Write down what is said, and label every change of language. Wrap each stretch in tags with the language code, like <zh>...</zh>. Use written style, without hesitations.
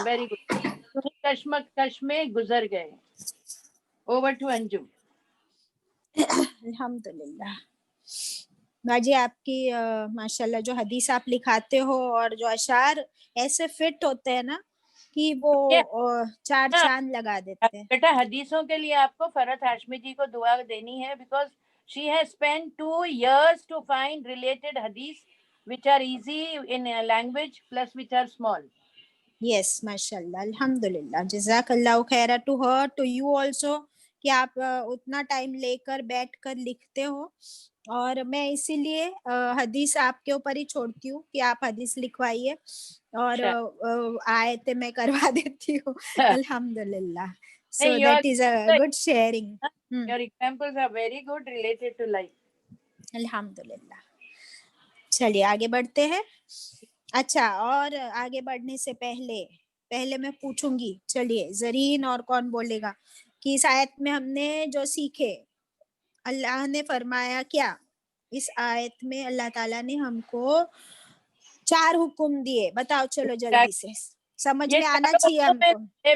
<hi>Very good. कश्मकश में गुजर गए। Over to Anjum. अल्हम्दुलिल्लाह बाजी, आपकी माशाल्लाह जो हदीस आप लिखाते हो और जो अशार ऐसे फिट होते हैं ना कि वो 4 चांद लगा देते हैं। बेटा, हदीसों के लिए आपको फरहत हाशमी जी को दुआ देनी है, because</hi> <en>she has spent 2 years to find related hadith which are easy in language plus which are small. Yes, mashallah, alhamdulillah, jazakallah khaira to her, to you also,</en> <hi>कि आप उतना टाइम लेकर बैठकर लिखते हो। और मैं इसीलिए हदीस आपके ऊपर ही छोड़ती हूँ कि आप हदीस लिखवाइए और आयतें मैं करवा देती हूँ। अल्हम्दुलिल्लाह।</hi> <en>So that is a good sharing. Your examples are very good related to life.</en> <hi>अल्हम्दुलिल्लाह। चलिए आगे बढ़ते हैं। अच्छा, और आगे बढ़ने से पहले मैं पूछूंगी, चलिए जरीन और कौन बोलेगा कि इस आयत में हमने जो सीखे, अल्लाह ने फरमाया क्या? इस आयत में अल्लाह ताला ने हमको 4 हुक्म दिए, बताओ चलो जल्दी से, समझ में आना चाहिए हमको।</hi>